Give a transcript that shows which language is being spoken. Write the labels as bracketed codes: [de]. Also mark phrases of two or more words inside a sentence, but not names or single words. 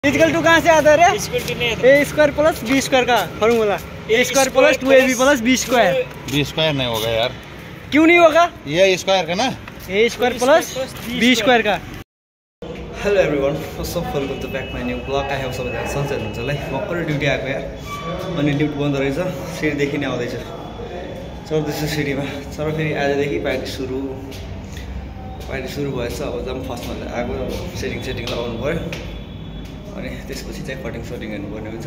[en] equal to [hi] कहाँ से आता है? [en] a square plus b square का formula. a square plus 2ab plus b square. b square [hi] नहीं होगा यार। क्यों नहीं होगा? ये स्क्वायर का ना, [en] a square plus b square का। Hello everyone, first of welcome to back my new blog. [ne] आयो सबैजना सन्चै हुनुहुन्छ होला है। भर्खरै ड्युटी आएको यार, अनि लिफ्ट बन्द रहेछ, सिडीदेखि नै आउँदैछ, चढ्दैछु सिडीमा। तर फेरि आजदेखि पार्टी सुरु भएछ। अब जम फर्स्टमा आएको सेटिङ लगाउनु पऱ्यो, अनि त्यसपछि चाहिँ कटिङ हेर्नुपर्ने हुन्छ।